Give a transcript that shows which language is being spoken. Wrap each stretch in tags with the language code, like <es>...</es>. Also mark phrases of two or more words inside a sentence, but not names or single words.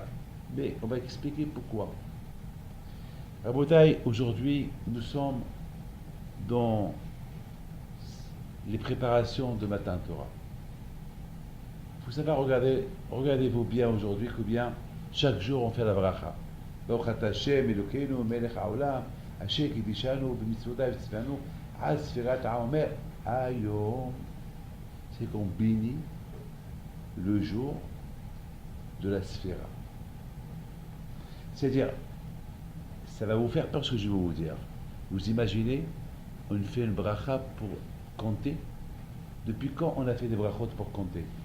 <fr>Mais on va expliquer pourquoi. Rabotai, aujourd'hui, nous sommes dans les préparations de</fr> <he>מתן תורה.</he> <fr>Vous savez, regardez-vous bien aujourd'hui que bien chaque jour on fait la bracha.</fr> <he>ברוך השם אלוקינו מלך העולם אשר קדשנו במצותיו וצונו על ספירת העומר היום.</he> <fr>C'est qu'on bénit le jour de la Sphira. C'est-à-dire, ça va vous faire peur ce que je vais vous dire. Vous imaginez, on fait une bracha pour compter. Depuis quand on a fait des brachot pour compter?</fr>